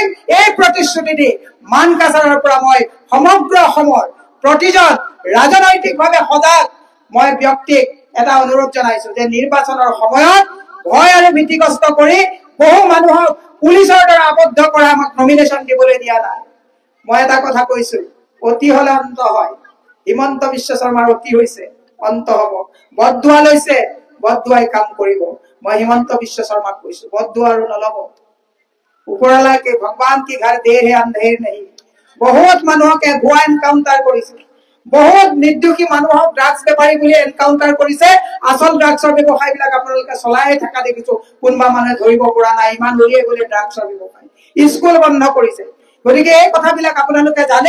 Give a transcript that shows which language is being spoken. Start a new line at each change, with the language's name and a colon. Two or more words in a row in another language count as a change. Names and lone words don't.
Assamese: এই প্ৰতিশ্ৰুতি দি মানকাছাৰৰ পৰা মই সমগ্ৰ অসমৰ প্ৰতিজন ৰাজনৈতিকভাৱে সজাগ মই ব্যক্তিক এটা অনুৰোধ জনাইছো যে নিৰ্বাচনৰ সময়ত ভয় আৰু ভীতিগ্ৰস্ত কৰি বহু মানুহক পুলিচৰ দ্বাৰা আবদ্ধ কৰা আমাক নমিনেশ্যন দিবলৈ দিয়া নাই। মই এটা কথা কৈছো, অতি হলে অন্ত হয়। হিমন্ত বিশ্ব শৰ্মাৰ অতি হৈছে, অন্ত হব। বদদুৱা লৈছে, বদদুৱাই কাম কৰিব। মই হিমন্ত বিশ্ব শৰ্মাক কৈছো, বদদুৱা আৰু নলব।
Hindi: ওপৰৱালা के भगवान की घर देर है अंधेर नहीं।
Assamese: बहुत মানুহকে ভুৱা এনকাউন্টাৰ কৰিছে, বহুত নিৰ্দোষী মানুহক ড্ৰাগছ বেপাৰী বুলি এনকাউন্টাৰ কৰিছে। আসল ড্ৰাগছৰ ব্যৱসায় বিলাক আপোনালোকে চলাই থকা দেখিছো, কোনোবা মানুহে ধৰিব পৰা নাই, ইমান উলিয়াই গলে ড্ৰাগছৰ ব্যৱসায়। স্কুল বন্ধ কৰিছে। গতিকে এই কথাবিলাক আপোনালোকে জানে।